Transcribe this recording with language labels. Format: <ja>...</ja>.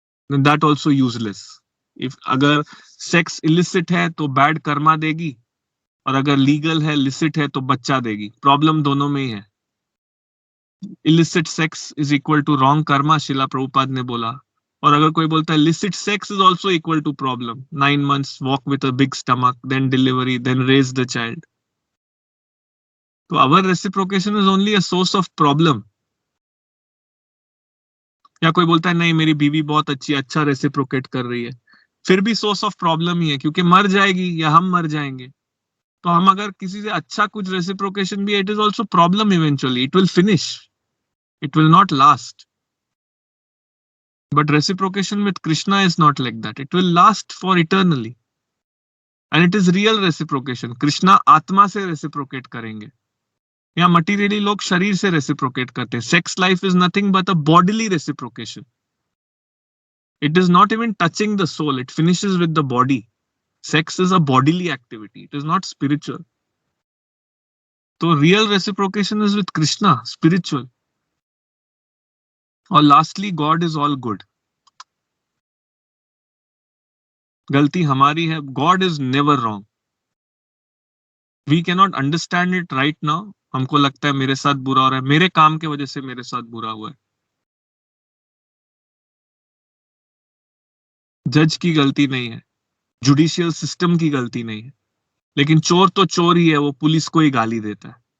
<en>That also useless.</en> <hi>If अगर sex illicit है तो बैड कर्मा देगी, और अगर लीगल है, लिसिट है, तो बच्चा देगी। प्रॉब्लम दोनों में ही है।</hi> <en>illicit sex is equal to wrong karma,</en> <hi>शिला प्रभुपाद ने बोला। और अगर कोई बोलता है</hi> <en>licit sex is also equal to problem, 9 months walk with a big stomach, then delivery, then raise the child. So our reciprocation is only a source of problem.</en> <hi>या कोई बोलता है नहीं मेरी बीवी बहुत अच्छी है, अच्छा रेसिप्रोकेट कर रही है, फिर भी</hi> <en>source of problem</en> <hi>ही है, क्योंकि मर जाएगी या हम मर जाएंगे। तो हम अगर किसी से अच्छा कुछ रेसिप्रोकेशन भी,</hi> <en>It is also problem eventually, it will finish, it will not last. But reciprocation with Krishna is not like that. It will last for eternally. And it is real reciprocation.</en> <hi>Krishna आत्मा से reciprocate करेंगे। यहाँ materially लोग शरीर से reciprocate करते हैं।</hi> <en>Sex life is nothing but a bodily reciprocation. It is not even touching the soul. It finishes with the body. Sex is a bodily activity. It is not spiritual. So real reciprocation is with Krishna, spiritual. और lastly, God is all good.</en> <hi>गलती हमारी है.</hi> <en>God is never wrong. We cannot understand it right now.</en> <hi>हमको लगता है मेरे साथ बुरा हो रहा है, मेरे काम के वजह से मेरे साथ बुरा हुआ है. जज की गलती नहीं है, जुडिशियल सिस्टम की गलती नहीं है, लेकिन चोर तो चोर ही है, वो पुलिस को ही गाली देता है.</hi>